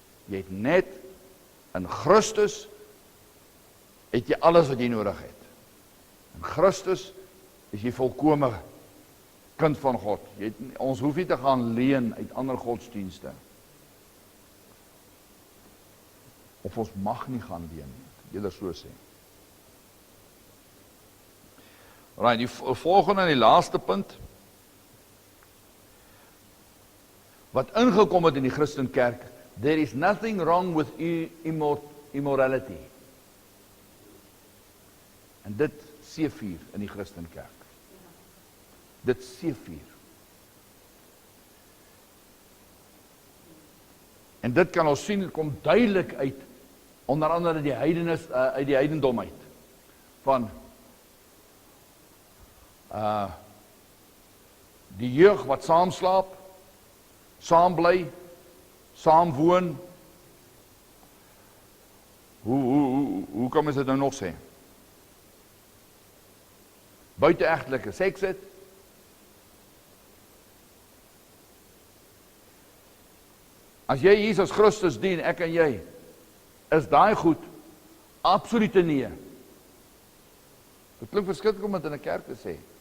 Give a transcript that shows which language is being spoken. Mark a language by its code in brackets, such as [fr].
[af] Jy het net in Christus, het jy alles wat jy nodig het. In Christus is jy volkome kind van God. Ons hoef nie te gaan leen uit ander godsdienste. Of ons mag nie gaan leen, eerder so sê. Right, die volgende en die laaste punt, wat ingekom het in die Christenkerk, [en] there is nothing wrong with immorality. [af] En dit seevier in die Christenkerk. Dit seevier. En dit kan ons sien, dit kom duidelik uit, onder andere die uit die heidendom uit, van die jeug wat saam slaap, saam bly, saam woon. Hoe kan mens dit nou nog sê? Buiteegtelike seks het. As jy Jesus Christus dien, ek en jy, is daai goed absolute nee. Dit klink verskriklik om dit in 'n kerk te sê.